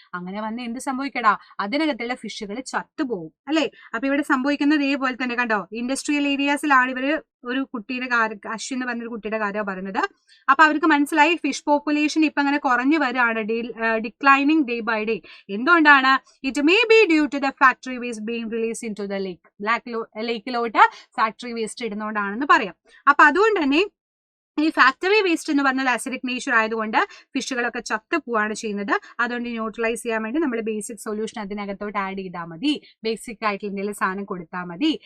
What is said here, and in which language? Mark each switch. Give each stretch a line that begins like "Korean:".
Malayalam: അങ്ങനെ വന്ന് എന്ത് സംഭവിക്കടാ, അതിനകത്തുള്ള ഫിഷുകൾ ചത്തുപോകും അല്ലെ. അപ്പൊ ഇവിടെ സംഭവിക്കുന്നത് ഇതേപോലെ തന്നെ കണ്ടോ, ഇൻഡസ്ട്രിയൽ ഏരിയാസിലാണ് ഇവര് ഒരു കുട്ടിയുടെ അശ്വിൻ എന്ന് പറഞ്ഞൊരു കുട്ടിയുടെ കാര്യമാണ് പറയുന്നത്. അപ്പൊ അവർക്ക് മനസ്സിലായി ഫിഷ് പോപ്പുലേഷൻ ഇപ്പൊ അങ്ങനെ കുറഞ്ഞു വരികയാണ്,
English: Declining day by day.
Malayalam: എന്തുകൊണ്ടാണ്,
English: it may be due to the factory waste being released into the lake.
Malayalam: ലേക്കിലോട്ട് factory waste ഇടുന്നതുകൊണ്ടാണെന്ന് പറയാം. അപ്പൊ അതുകൊണ്ട് തന്നെ ഈ ഫാക്ടറി വേസ്റ്റ് എന്ന് പറഞ്ഞാൽ അസിഡിക് നേച്ചർ ആയതുകൊണ്ട് ഫിഷുകളൊക്കെ ചത്തു പോവാണ് ചെയ്യുന്നത്. അതുകൊണ്ട് ന്യൂട്രലൈസ് ചെയ്യാൻ വേണ്ടി നമ്മൾ ബേസിക് സൊല്യൂഷൻ അതിനകത്തോട്ട് ആഡ് ചെയ്താൽ മതി, ബേസിക് ആയിട്ട് എന്തെങ്കിലും സാധനം കൊടുത്താൽ മതി.